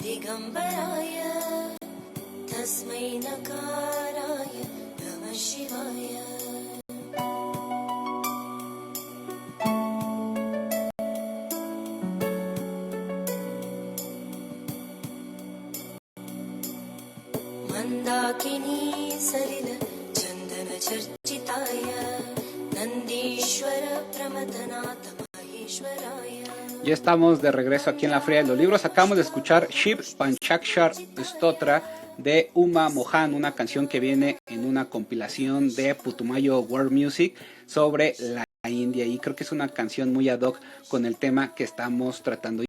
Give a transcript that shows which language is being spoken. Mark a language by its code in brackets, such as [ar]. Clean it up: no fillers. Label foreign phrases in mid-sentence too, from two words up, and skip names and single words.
[sa] दिगम्बराय तस्मै नकाराय नमः शिवाय मन्दाकिनी सलिल चन्दन चर्चिताय नन्दीश्वर प्रमथनाथ महेश्वराय. [es] Ya estamos de regreso aquí en la Feria de los Libros. Acabamos de escuchar Shiv Panchakshar Stotra de Uma Mohan, una canción que viene en una compilación de Putumayo World Music sobre la India, y creo que es una canción muy [la] ad hoc [es] con el tema que estamos tratando.